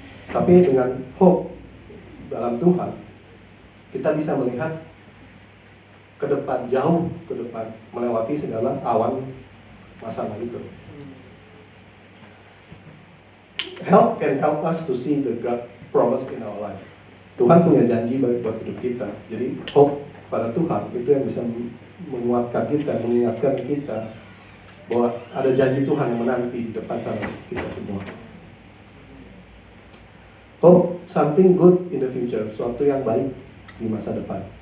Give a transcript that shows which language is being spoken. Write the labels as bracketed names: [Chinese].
[Indonesian] Tapi dengan hope dalam Tuhan, kita bisa melihat ke depan, jauh ke depan, melewati segala awan masalah itu. [English] Help can help us to see the God promise in our life. [Indonesian] Tuhan punya janji buat hidup kita. Jadi hope pada Tuhan itu yang bisa menguatkan kita, mengingatkan kita bahwa ada janji Tuhan yang menanti di depan sana kita semua. [English] Hope something good in the future, [Indonesian] suatu yang baik di masa depan.